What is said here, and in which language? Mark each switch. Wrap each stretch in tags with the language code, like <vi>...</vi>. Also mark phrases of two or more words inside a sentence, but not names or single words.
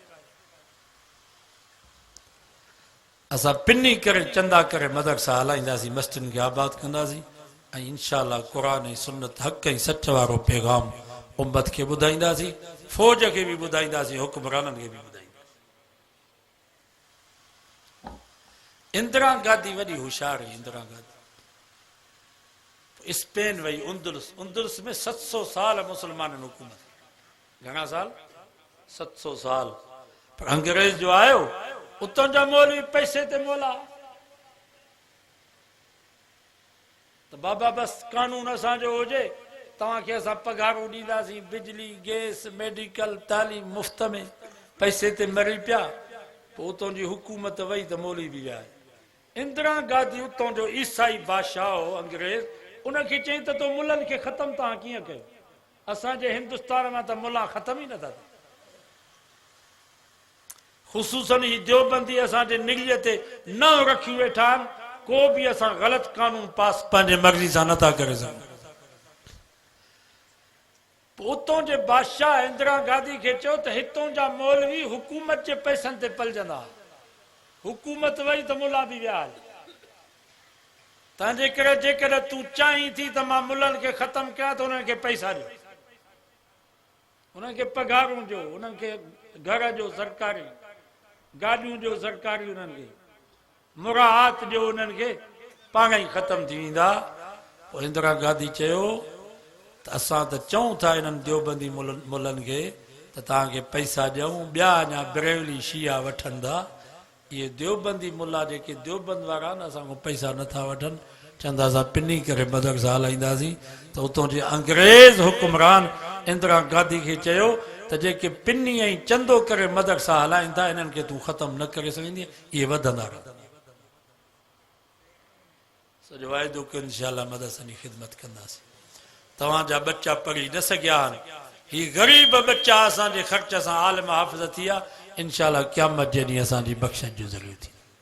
<sd>असां पिनी करे चंदा करे मदरसा हलाईंदासीं, मस्जिदनि खे आबाद कंदासीं ऐं इंशाअल्लाह क़ुरान ऐं सुन्नत हक़ ऐं सच वारो पैगाम उम्मत खे ॿुधाईंदासीं, फ़ौज खे बि ॿुधाईंदासीं, हुक्मराननि खे बि ॿुधाईंदासीं। इंदिरा गांधी वॾी होशियार हुई। इंदिरा गांधी स्पेन वई, उंदुलस में 700 साल मुसलमाननि हुकूमत, घणा साल? 700 साल। पर अंग्रेज जो आयो, उतां जा मौलवी पैसे ते मोला त बाबा बस कानून असांजो हुजे, तव्हांखे असां पघारूं ॾींदासीं, बिजली गैस मेडिकल तालीम मुफ़्त में, पैसे ते मरी पिया। पोइ उतां जी हुकूमत वई त मौलवी बि विया। इंदिरा गांधी उतां जो ईसाई बादशाह हो अंग्रेज, उनखे चई त तो मुलनि खे ख़तमु तव्हां कीअं कयो? असांजे हिंदुस्तान में त मुला ख़तम ई नथा थियनि। ख़ुसूसन ही देवबंदी असांजे निगलीअ ते न रखी वेठा आहिनि, को बि असां ग़लति कानून पास पंहिंजे मर्ज़ी सां नथा करे सघूं। उतों जे बादशाह इंदिरा गांधी खे चयो त हितों जा मौलवी हुकूमत जे पैसनि ते पलजंदा। हुकूमत वई त मुला बि विया। तंहिंजे करे जेकॾहिं तूं चाहीं थी त मां मुलनि खे ख़तमु कयां त उन्हनि खे पैसा ॾियो, उन्हनि खे पघारूं ॾियो, उन्हनि खे घर जो सरकारी, गाॾियूं ॾियो सरकारी, उन्हनि खे मुराहत ॾियो, उन्हनि खे पाण ई ख़तमु थी वेंदा। पोइ इंदिरा गांधी चयो त असां त चऊं था इन्हनि देवबंदी मुलनि खे त तव्हांखे पैसा ॾियूं, ॿिया अञा बरेली शिया वठनि था। इहे देवबंदी मुला जेके देवबंद वारा आहिनि असांखां पैसा नथा वठनि, चवंदा असां पिनी करे मदरसा हलाईंदासीं। त उतां जे अंग्रेज़ हुक्मरान इंदिरा गांधी खे चयो त जेके पिनी ऐं चंदो करे मदरसा हलाइनि था, इन्हनि खे तूं ख़तमु न करे सघंदी, इहे वधंदा रहंदा। सॼो वाइदो कयो इंशाअल्लाह मदरसनि जी ख़िदमत कंदासीं। तव्हांजा बच्चा पढ़ी न सघिया आहिनि, ही ग़रीब बच्चा असांजे ख़र्च सां आलिम हाफ़िज़ थी विया, इंशाअल्लाह क़यामत जे ॾींहुं असांजी बख़्शण जो ज़रियो थी।</sd>